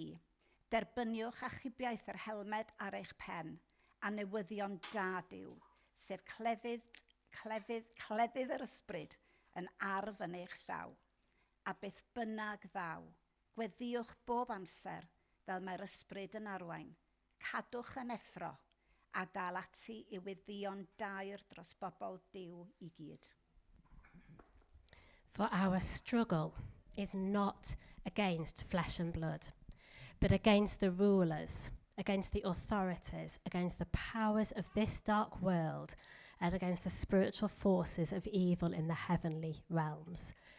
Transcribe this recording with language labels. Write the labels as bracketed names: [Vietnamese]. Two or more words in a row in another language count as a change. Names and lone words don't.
[Welsh] Derbyniwch achubiaeth yr helmed ar eich pen, a newyddion da Duw, sef cleddyf yr ysbryd, yn arf yn eich llaw, a beth bynnag ddaw, gweddiwch bob amser fel mae'r ysbryd yn arwain, cadwch yn effro, a dal ati i weddïo'n dair dros bobl Duw i gyd. [English] For our struggle is not against flesh and blood, but against the rulers, against the authorities, against the powers of this dark world, and against the spiritual forces of evil in the heavenly realms.